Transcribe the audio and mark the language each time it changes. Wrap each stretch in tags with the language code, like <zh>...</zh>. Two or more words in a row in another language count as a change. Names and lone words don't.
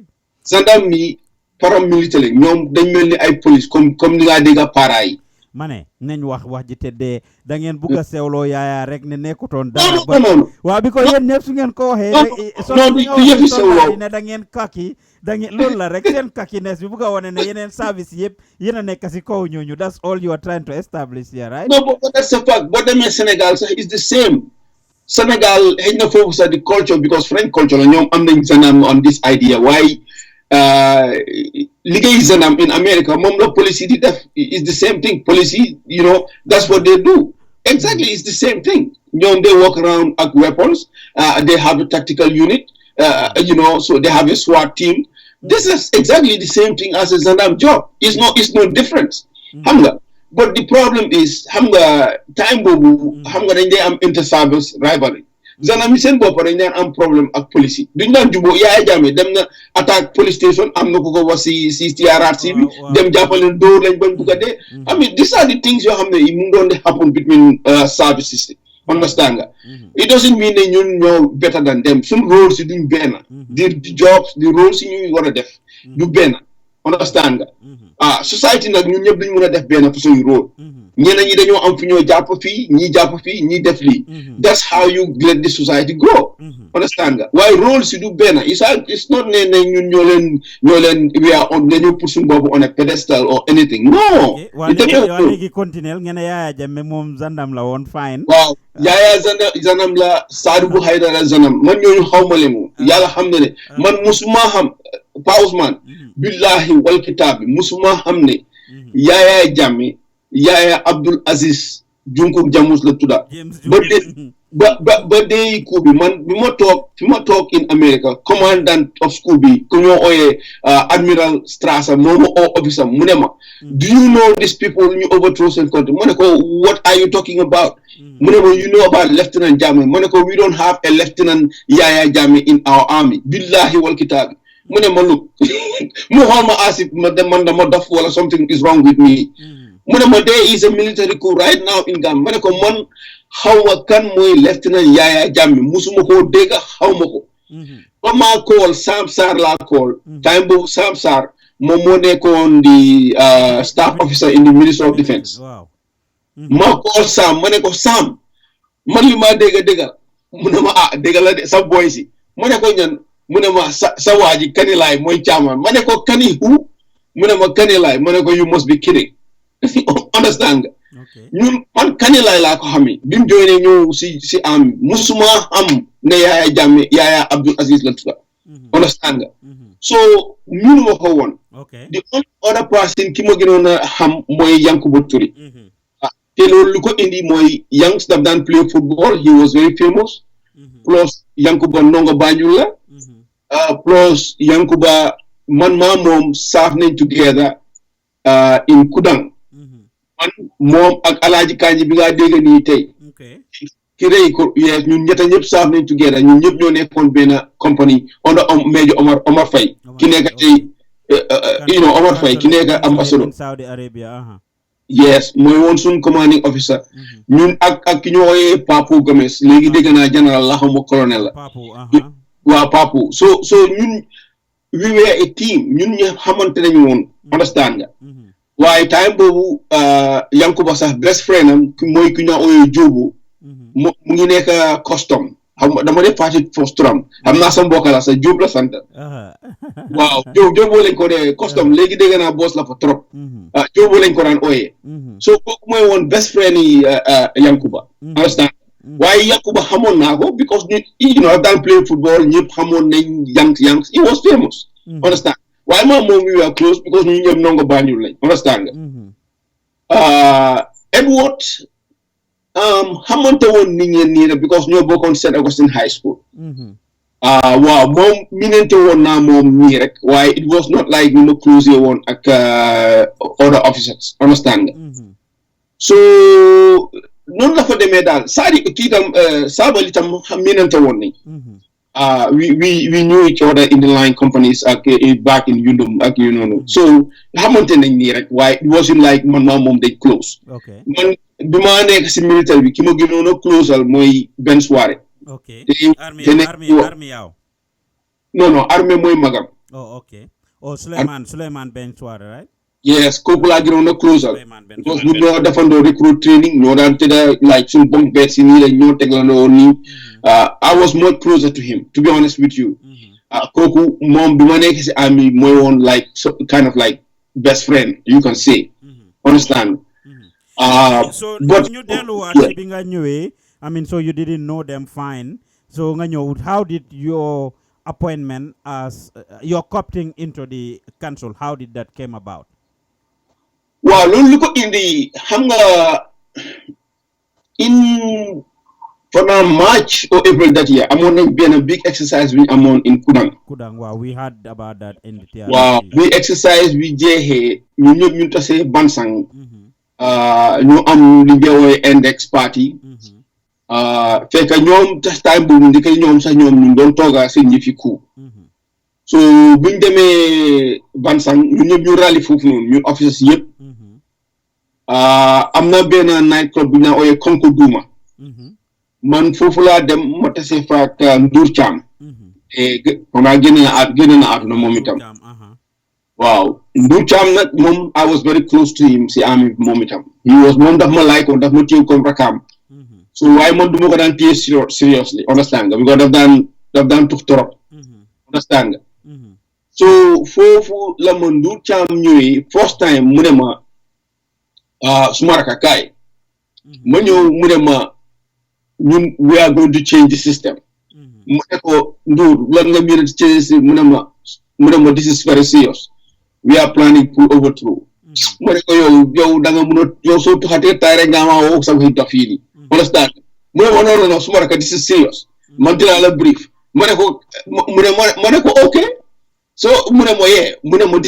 <wo>gendarme yi paramilitaire ñoom dañ mel ni ay police</wo> <fr>comme ni</fr> <wo>ngaa dégg para yi ma ne nañ wax ji te da ngeen bugg a sewloo yaayaa rek ne nekkutoon dara non waaw bi ko yéen ñëpp su ngeen ko waxee non du yëfi sewloo ne da ngeen kaki da ngeen loolu la rek seen kakiness bi bugg a wane ne yeneen service yëpp yéen a nekk si kaw ñooñu</wo> <en>that's all you are trying to establish here right non but that's a fact</en> <wo>boo demee Sénégal sax</wo> <en>is the same</en> <wo>Sénégal xëy na foofu sax di</wo> <en>culture because French culture</en> <wo>la ñoom am nañ gendarme</wo> <en>on this idea</en> <wo>waaye liggéey gendarme</wo> <en>in America</en> <wo>moom la police di def</wo> <en>is the same thing police you know that's what they do exactly it's the same thing ñoom they walk around ak weapons they have a tactical unit you know so they have a SWAT team this is exactly the same thing as a gendarme job it's no difference</en> <wo>xam nga</wo> <en>but the problem is</en> <wo>xam nga time boobu xam nga dañ dee am</wo> <en>inter-service rivalry</en> <wo>gendarme yi seen bopp dañ daan am problème ak police yi duñ daan jubóo Yaya Jammeh dem na</wo> <fr>attaque police station</fr> <wo>am na ko wax si TRRC bi dem jàppaleen dóor lañ bañ bugg a dee</wo> <en>I mean these are the things</en> <wo>yoo xam ne mu ngi doon di</wo> <en>happen between services</en> <wo>understand nga</wo> <en>it doesn't mean</en> <wo>ne ñun</wo> <en>ñoo better than them</en> <wo>suñ rôle si duñ benn di jobs di rôle si ñuy war a def du benn understand nga society nag ñun ñëpp duñ mën a def benn façon rôle ñeneen ñi dañoo am fi ñoo jàpp fii ñii def lii</wo> <en>that's how you let the society grow</en> <wo>understand nga waaye rôle si du benn</wo> <en>it's not</en> <wo>ne ñun ñoo leen</wo> <en>we are on</en> <wo>dañoo</wo> <fr>pour suñu bopp</fr> <en>on a pedestal or anything</en> <wo>no waa léegi continuer ngeen Yaya Jammeh moom gendarme la woon fine waaw Yaya gendarme la Sadibou Haidara gendarme man ñooñu xaw ma leen moom yàlla xam ne man musuma xam Pa Ousman</wo> <ar>billahi wal kitaabi</ar> <wo>musuma xam ne Yaya Jammeh Yaya Abdul Aziz Junkur Jamus la tudda ba dee coup bi man bi ma toog</wo> <en>in America</en> <wo>commandant of school bi ku ñoo ooyee Admiral Strasser moo ma officer mu ne ma</wo> <en>do you know these people</en> <wo>ñu overthrow seen country ma ne ko</wo> <en>what are you talking about</en> <wo>mu ne ma</wo> <en>you know about Lieutenant Jammeh</en> <wo>ma ne ko</wo> <en>we don't have a Lieutenant Yaya Jammeh in our army</en> <ar>billahi wal kitaabi</ar> <wo>mu ne ma</wo> <en>look</en> <wo>mu xool ma asif man dama dof wala</wo> <en>something is wrong with me</en> <wo>mu ne ma</wo> <en>there is a military coup right now in Gambia</en> <wo>ma ne ko man xaw ma kan mooy Lieutenant Yaya Jammeh musuma koo dégg xaw ma ko ba maa call Sam Sarr laa call time boobu Sam Sarr moom moo nekkoon di</wo> <en>staff officer in the Ministry of Defence</en> <wo>ma call Sam ma ne ko Sam man li maa dégg mu ne ma dégg la de sa boy si ma ne ko ñan mu ne ma sa waa ji Kanilaay mooy caaman ma ne ko kani hu mu ne ma Kanilaay ma ne ko</wo> <en>you must be kidding</en> <wo>understand nga ñun man Kanilaay laa ko xamee bi mu joinee ñëw si am musuma am ne Yaya Jammeh Yaya Abdul Aziz la tudda understand nga so ñun ma ko woon</wo> <en>the only other person</en> <wo>ki ma gënoon a xam mooy Yankuba Touray te loolu lu ko indi mooy Yanks</wo> <en>daf daan play football he was very famous</en> <wo>plus Yankuba ndongo Banjul la plus Yankuba man maa moom</wo> <en>saaf nañ together in Kudang</en> <wo>man moom ak Alaaji Kanji bi nga dégg nii tey ki rëy ko yes ñun ñetta ñëpp saaf nañ</wo> <en>together</en> <wo>ñun ñëpp ñoo nekkoon benn company</wo> <en>under Major Omar Faye</en> <wo>ki nekk tey Omar Faye ki nekk ambassadeur Saudi Arabia yes mooy woon suñ commanding officer ñun ak ki ñu wooyee Papu Gomes léegi dégg naa général la xaw ma colonel la waaw Papu so ñun</wo> <en>we were a team</en> <wo>ñun ñu xamante nañu woon understand nga waaye time boobu Yankuba sax</wo> <en>best friend</en> <wo>am mooy ki ñu ooyee Jóobu mu ngi nekk custom xam nga dama def parti fos turam xam naa sa mbokk la sa Jóob la sant waaw Jóobu lañ ko dee custom léegi dégg naa boss la fa trop Jóobu lañ ko daan ooyee so kooku mooy woon</wo> <en>best friend</en> <wo>yi Yankuba understand waaye Yankuba xamoon naa ko because ñu daan</wo> <en>play football</en> <wo>ñëpp xamoon nañ Yanks</wo> <en>he was famous</en> <wo>understand waaye moom</wo> <en>we were close</en> <wo>because ñu ñëpp ndongo Banjul lañ understand nga Edward xamante woon nit ñeen nii rek because ñoo bokkoon St. Augustine High School waaw moom minente woon naa moom nii rek waaye</wo> <en>it was not like</en> <wo>ñu ma close woon ak</wo> <en>other officers</en> <wo>understand nga so noonu la fa demee daal kii tam Sabally tam minente woon nañ</wo> <en>we knew each other in the line companies</en> <wo>ak</wo> <en>back in Yundum</en> <wo>ak</wo> <en>you know</en> <wo>so xamante nañ nii rek waaye</wo> <en>it wasn't like</en> <wo>man maa moom dañ close man bi ma nekk si militaire bi ki ma gënoon a closal mooy benn soirée.</wo> <en>Okay. Army yaw.</en> <wo>Non, armée mooy magam.</wo> <en>Oh, okay. Oh, Suleiman Ben Soirée, right? Yes,</en> <wo>kooku laa gënoon a closal. Because ñu ñoo defandoo recruit training ñoo daan tëdda</wo> <en>like suñu bunk bed</en> <wo>si nii la ñoo teglandoo nii.</wo> <en>I was much closer to him, to be honest with you.</en> <wo>Kooku moom bi ma nekk si army mooy woon</wo> <en>like kind of like best friend, you can say. Understand? So but</en> <wo>ñu delluwaat bi nga ñëwee,</wo> <en>I mean, so you didn't know them fine.</en> <wo>So nga ñëw,</wo> <en>how did your appointment as your opting into the council, how did that came about?</en> <wo>Waaw loolu lu ko indi xam nga</wo> <en>in for now March or April that year</en> <wo>amoon nañ benn</wo> <en>big exercise</en> <wo>bi amoon in Kudang.</wo> <en>Wow, we heard about that in the theater.</en> <wo>Wow, we exercise bi jeexee ñu ñëpp ñu tasee Bansang ñu am li nga woowee</wo> <en>index party</en> <wo>fekk ñoom tax time boobu ndike ñoom sax ñoom ñu doon tooga seen ñi fi ku so buñ demee Bansang ñu ñëpp ñu rally foofu noonu ñu officers yëpp am na benn night club bu ñu ooyee Konko Duma man foofu laa dem ma tase fa ak Ndour Thiam xanaa génn na àdduna moom itam waaw Ndour Thiam nag moom</wo> <en>I was very close to him</en> <wo>si army moom itam moom daf ma like ko daf ma téew comme rakam so waaye man du ma ko daan téye seriously understand nga because daf daan tux torop understand nga so foofu la ma Ndour Thiam ñëwee</wo> <en>first time</en> <wo>mu ne ma suma raka kaay ma ñëw mu ne ma ñun</wo> <en>we are going to change the system</en> <wo>mu ne ko Ndour lan nga mën a change mu ne ma</wo> <en>this is very serious we are planning to overthrow</en> <wo>mu ne ko yow da nga mën a yow soo tuxatee tay rek nga ma woo sa waxi dof yi understand mu ne ma non suma raka</wo> <en>this is serious</en> <wo>man dinaa la brief ma ne ko okay so mu ne ma this</wo>